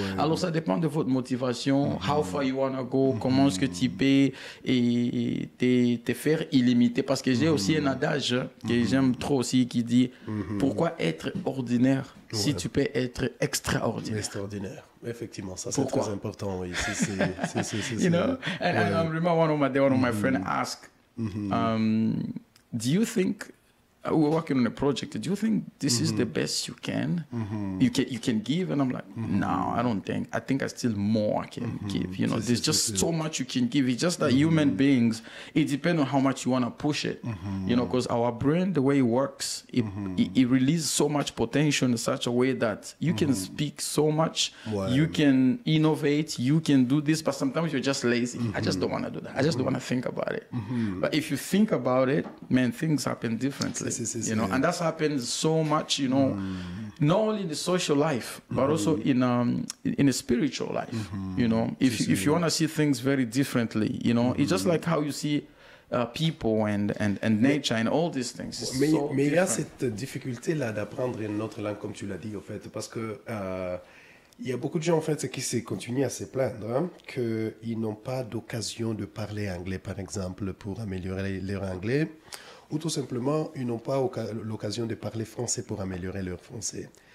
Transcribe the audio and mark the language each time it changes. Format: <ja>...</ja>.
<fr>Alors, ça dépend de votre motivation,</fr> <en>how far you want to go,</en> <fr>comment est-ce que tu peux te faire illimité. Parce que j'ai aussi un adage que j'aime trop aussi qui dit, pourquoi être ordinaire si tu peux être extraordinaire? Extraordinaire. Effectivement, ça c'est très important. Oui.</fr> <en>You know, and I remember one of my friends asked, do you think, we're working on a project, do you think this is the best you can give? And I'm like, no, I don't think. I think I still more I can give. You know, there's just so much you can give. It's just that human beings, it depends on how much you want to push it. You know, because our brain, the way it works, it releases so much potential in such a way that you can speak so much, you can innovate, you can do this, but sometimes you're just lazy. I just don't want to do that. I just don't want to think about it. But if you think about it, man, things happen differently. You know, and that's happened so much, you know, not only in the social life, but also in a spiritual life. You know, if you want to see things very differently, you know, it's just like how you see people and nature and all these things.</en> <fr>Mais il y a cette difficulté-là d'apprendre une autre langue, comme tu l'as dit, en fait, parce que il y a beaucoup de gens, en fait, qui continuent à se plaindre qu'ils n'ont pas d'occasion de parler anglais, par exemple, pour améliorer leur anglais. Ou tout simplement, ils n'ont pas l'occasion de parler français pour améliorer leur français.</fr>